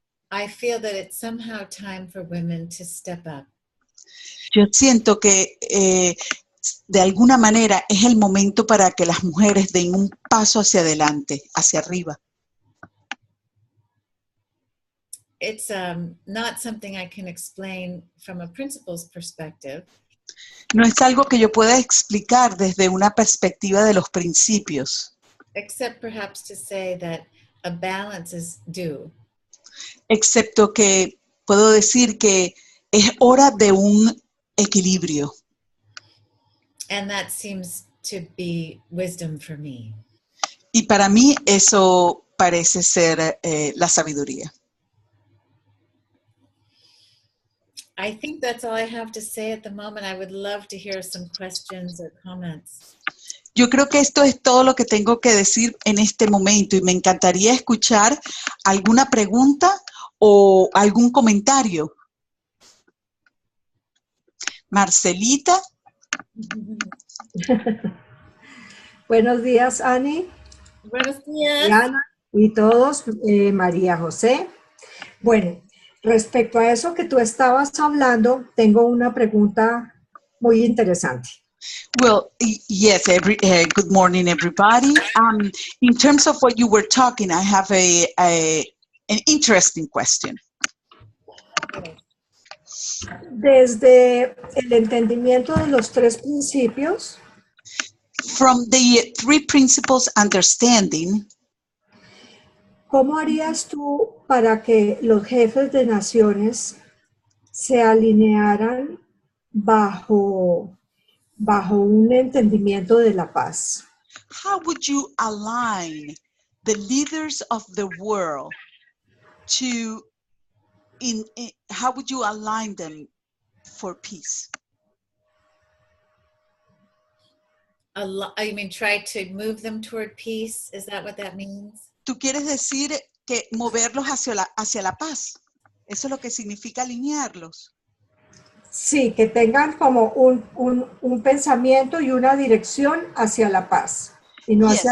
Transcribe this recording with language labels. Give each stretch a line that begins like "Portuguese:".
English: I feel that it's somehow time for women to step up.
Spanish: yo siento que de alguna manera es el momento para que las mujeres den un paso hacia adelante, hacia arriba.
English: It's not something I can explain from a principal's perspective.
Spanish: No es algo que yo pueda explicar desde una perspectiva de los principios,
English: except perhaps to say that a balance is due.
Spanish: excepto que puedo decir que es hora de un equilibrio.
English: And that seems to be wisdom for me.
Spanish: Y para mí eso parece ser la sabiduría.
English: I think that's all I have to say at the moment. I would love to hear some questions or comments.
Spanish: Yo creo que esto es todo lo que tengo que decir en este momento y me encantaría escuchar alguna pregunta o algún comentario. Marcelita. Buenos días, Ani, Buenos días. Diana y todos, María José. Bueno, respecto a eso que tú estabas hablando, tengo una pregunta muy interesante.
English: Well, yes, good morning, everybody. In terms of what you were talking, I have an interesting question.
Spanish: Desde el entendimiento de los tres principios,
English: From the three principles understanding,
Spanish: ¿cómo harías tú para que los jefes de naciones se alinearan bajo un entendimiento de la paz?
English: how would you align the leaders of the world to, how would you align them for peace? I mean, try to move them toward peace. Is that what that means?
Spanish: ¿Tú quieres decir que moverlos hacia la paz? Eso es lo que significa alinearlos. Sí, que tengan como un pensamiento y una dirección hacia la paz y no hacia